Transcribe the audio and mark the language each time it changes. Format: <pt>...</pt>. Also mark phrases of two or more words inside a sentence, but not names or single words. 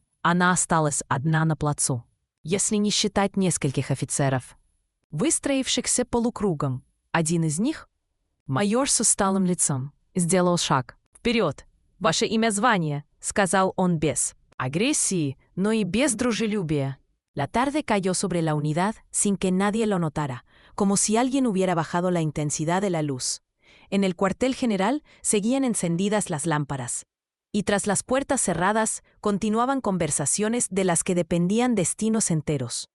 <ru>Она осталась одна на плацу. Если не считать нескольких офицеров, выстроившихся полукругом. Один из них, майор с усталым лицом, сделал шаг. «Вперед! Ваше имя, звание!» — сказал он без агрессии, но и без дружелюбия.</ru> <es>La tarde cayó sobre la unidad sin que nadie lo notara, como si alguien hubiera bajado la intensidad de la luz. En el cuartel general seguían encendidas las lámparas. Y tras las puertas cerradas continuaban conversaciones de las que dependían destinos enteros.</es>